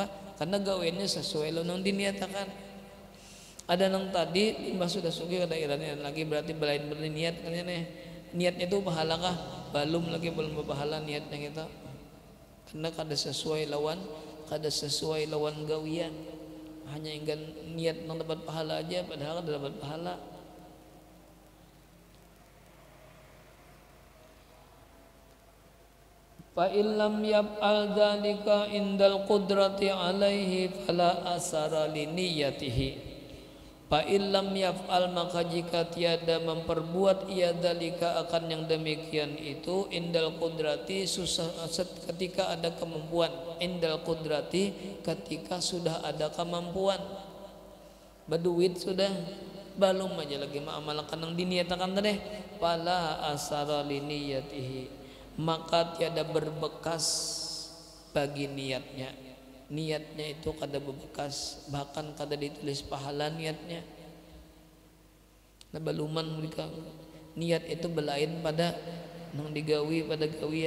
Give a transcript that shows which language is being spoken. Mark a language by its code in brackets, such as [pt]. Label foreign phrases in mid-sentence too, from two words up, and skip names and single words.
[bjn] Karena gawiannya sesuai lo nang diniatakan. Ada nang tadi limbah sudah sugih ada iran lagi berarti belain niat kan nih. Niatnya itu pahala kah? Belum berpahala niatnya kita. Karena kada sesuai lawan gawian. Hanya ingin niat nang dapat pahala aja padahal kada dapat pahala. [ar] فإن لم يفعل ذلك عند القدرة عليه فلا أثر لنيته. فإن لم يفعل [id] maka jika tiada memperbuat ia dzalika akan yang demikian itu [ar] عند القدرة [id] ketika ada kemampuan, [ar] عند القدرة [id] ketika sudah ada kemampuan. [bjn] Berduit sudah belum aja lagi mengamalkan yang diniatakan tadi [ar] فلا أثر لنيته. [id] Maka tiada berbekas bagi niatnya. [bjn] Niatnya itu kada berbekas, bahkan kada ditulis pahala niatnya. Nah baluman mereka niat itu belain pada nang digawi pada gawian.